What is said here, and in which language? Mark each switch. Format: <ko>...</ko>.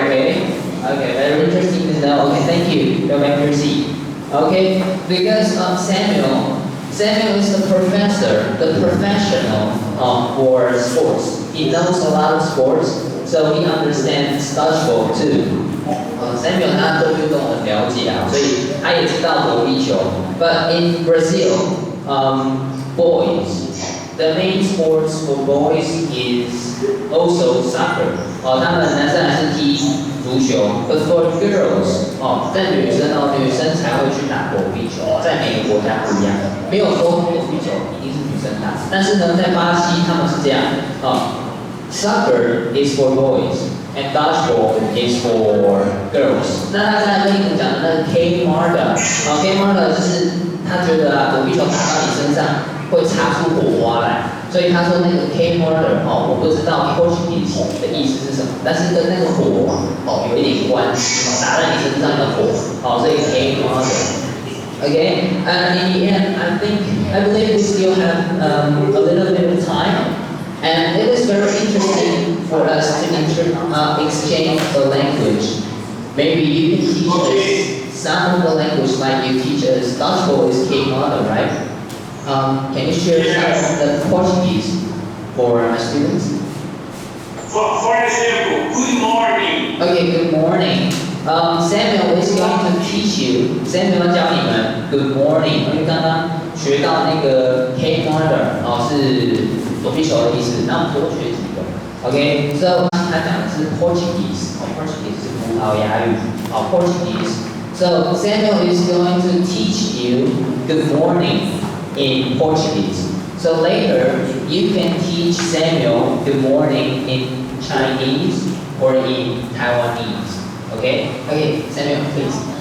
<en>Okay, very interesting to know. Okay, thank you. Go back to your seat. Okay, because Samuel is the professor, the professional for sports. He knows a lot of sports, so he understands dodgeball too.</en> <zh>Samuel 他对运动很了解啊，所以他也知道躲避球。</zh> <en>But in Brazil, boys, the main sports for boys is also soccer.</en> <zh>他们男生还是踢足球。</zh> <en>But for girls,</en> <zh>在女生才会去打躲避球，在每个国家不一样，没有说躲避球一定是女生打。但是呢，在巴西他们是这样，</zh> <en>soccer is for boys and dodgeball is for girls。</en> <zh>那他刚才跟你们讲的那个 K Marga，K Marga 就是他觉得躲避球打到你身上会擦出火花来。所以他说那个 K murder 我不知道 Portuguese 的意思是什么，但是跟那个火有一点关系，打在你身上的火，所以 K murder。</zh> <en>Okay, and in the end, I believe we still have a little bit of time, and it is very interesting for us to exchange the language. Maybe you can teach us some of the language like you teach us dodgeball is K murder, right? Can you share some of the Portuguese for my students? For example, good morning. Okay, good morning. Samuel is going to teach you.</en> <zh>Samuel 要教你们</zh> <en>good morning，</en> <zh>因为刚刚学到那个 K murder 是躲避球的意思，那我们多学几个。</zh> <en>Okay, so</en> <zh>他讲的是 Portuguese，Portuguese 是葡萄牙语，Portuguese.</zh> <en>So Samuel is going to teach you good morning in Portuguese. So later, you can teach Samuel good morning in Chinese or in Taiwanese. Okay? Okay, Samuel, please.</en>